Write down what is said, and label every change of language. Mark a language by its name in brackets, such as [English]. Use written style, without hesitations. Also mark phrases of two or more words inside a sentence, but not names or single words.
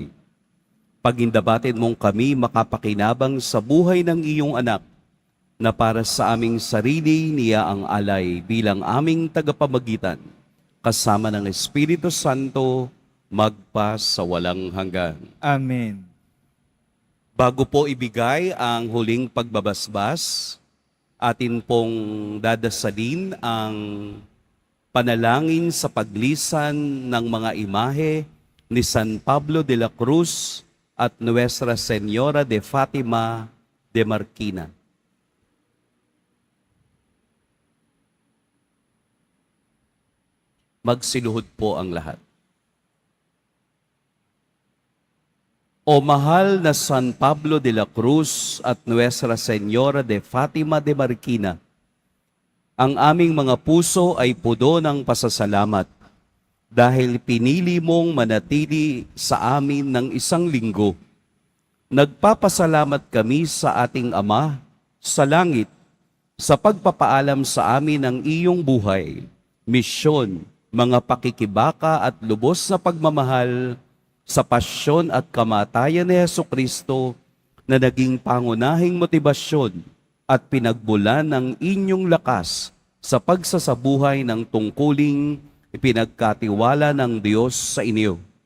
[Filipino] Pagindabatin mong kami makapakinabang sa buhay ng iyong anak, na para sa aming sarili niya ang alay bilang aming tagapamagitan, kasama ng Espiritu Santo, magpa sa walang hanggan. Amen. Bago po ibigay ang huling pagbabasbas, atin pong dadasalin ang panalangin sa paglisan ng mga imahe ni San Pablo de la Cruz at Nuestra Señora de Fatima de Marquina. Magsiluhod po ang lahat. O mahal na San Pablo de la Cruz at Nuestra Señora de Fatima de Marquina, ang aming mga puso ay pudo ng pasasalamat dahil pinili mong manatili sa amin ng 1 linggo. Nagpapasalamat kami sa ating Ama sa langit sa pagpapaalam sa amin ng iyong buhay, misyon, mga pakikibaka at lubos na pagmamahal sa pasyon at kamatayan ni Hesukristo na naging pangunahing motibasyon at pinagbulan ng inyong lakas sa pagsasabuhay ng tungkuling ipinagkatiwala ng Diyos sa inyo.